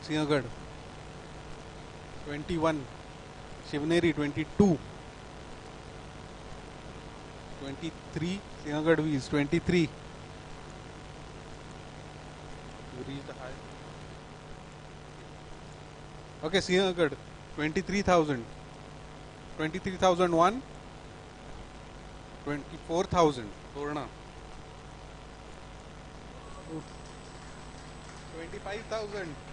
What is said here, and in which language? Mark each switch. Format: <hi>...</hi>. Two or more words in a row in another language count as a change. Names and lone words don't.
<en>Siagarh 21. Shivneri 22. 23. Siagarh V's 23. You reached the high. Okay, Siagarh 23,000. 23,001. 24,000. Torna 25,000.</en>